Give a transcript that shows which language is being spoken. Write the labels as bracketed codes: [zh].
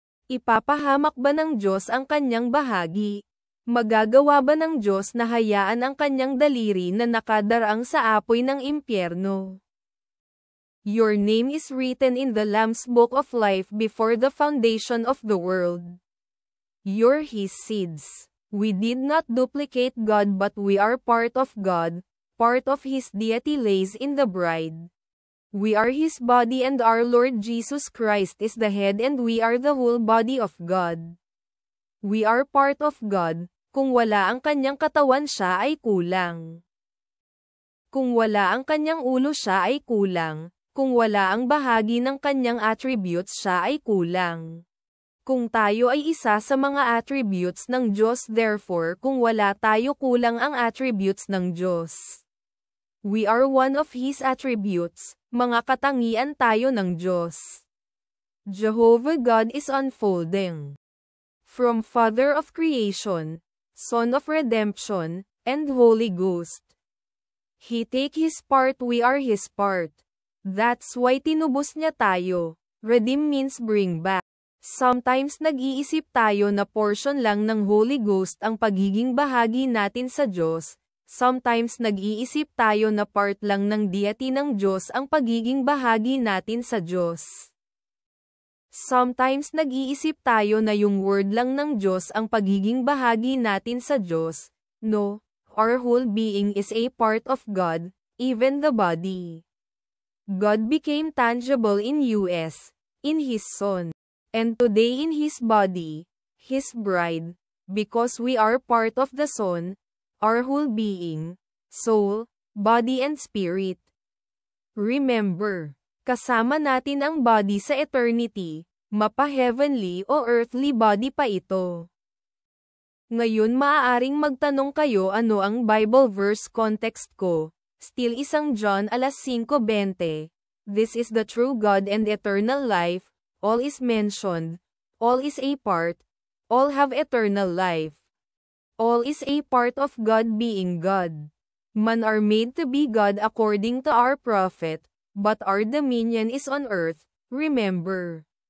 [tl] Ipapahamak ba ng Diyos ang kanyang bahagi? Magagawa ba ng Diyos na hayaan ang kanyang daliri na nakadaraang sa apoy ng impyerno? [en] Your name is written in the Lamb's Book of Life before the foundation of the world. You're His seeds. We did not duplicate God but we are part of God, part of His deity lays in the bride. We are His body and our Lord Jesus Christ is the head and we are the whole body of God. We are part of God, [tl] Kung wala ang kanyang katawan siya ay kulang. Kung wala ang kanyang ulo siya ay kulang. Kung wala ang bahagi ng kanyang attributes siya ay kulang. Kung tayo ay isa sa mga attributes ng Diyos, therefore kung wala tayo, kulang ang attributes ng Diyos. [en] We are one of His attributes, [tl] mga katangian tayo ng Diyos. [en] Jehovah God is unfolding. From Father of Creation, Son of Redemption, and Holy Ghost. He take His part, we are His part. That's why [tl] tinubos niya tayo. [en] Redeem means bring back. [tl] Sometimes nag-iisip tayo na portion lang ng Holy Ghost ang pagiging bahagi natin sa Diyos. Sometimes nag-iisip tayo na part lang ng deity ng Diyos ang pagiging bahagi natin sa Diyos. Sometimes nag-iisip tayo na yung word lang ng Diyos ang pagiging bahagi natin sa Diyos. [en] No, our whole being is a part of God, even the body. God became tangible in us, in His Son, and today in His body, His bride, because we are part of the Son, our whole being, soul, body and spirit. [tl] Remember, kasama natin ang body sa eternity, mapa-heavenly o earthly body pa ito. Ngayon maaaring magtanong kayo, ano ang Bible verse context ko? [en] Still 1 John 5:20. This is the true God and eternal life, all is mentioned, all is a part, all have eternal life. All is a part of God being God. Man are made to be God according to our prophet, but our dominion is on earth, remember.